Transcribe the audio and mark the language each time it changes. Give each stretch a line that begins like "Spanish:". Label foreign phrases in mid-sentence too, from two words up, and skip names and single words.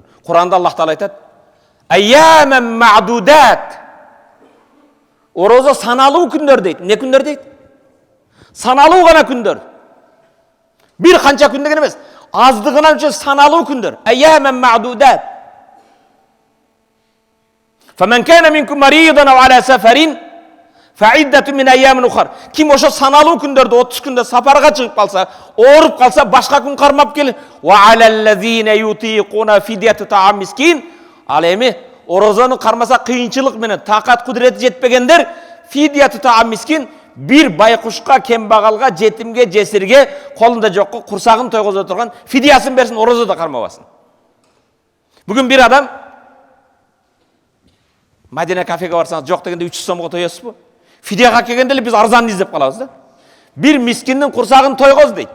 Kyrgyz: Куранда Аллах Таала айтат,
Arabic: "أياما معدودات."
Kyrgyz: Орозо саналуу күндөр дейт. Не күндөр дейт? Саналуу гана күндөр. Бир канча күн деген эмес. Аздыгынан үчүн саналуу күндөр.
Arabic: أياما معدودات. فمن كان منكم مريضا أو على سفر فعدة من أيام أخر.
Kyrgyz: Kim ошо саналуу күндөрдө 30 күндө сапарга чыгып калса, ооруп калса, башка күн кармап келин.
Arabic: وعلى الذين يطيقون فدية طعام مسكين.
Kyrgyz: Ал эми орозону кармаса кыйынчылык менен такат кудурети жетпегендер
Arabic: فدية طعام مسكين
Kyrgyz: bir байкушка, кембагалга, жетимге, жесирге, колунда жокко курсагын тойгозо турган фидиясын берсин, орозо да кармабасын. Бүгүн бир адам Мадина кафеге барсаңыз, жок дегенде 300 сомго тоесузбу? Фидияга келгенде эле биз арзан издеп калабыз да. Бир мискиндин курсагын тойгоз дейт.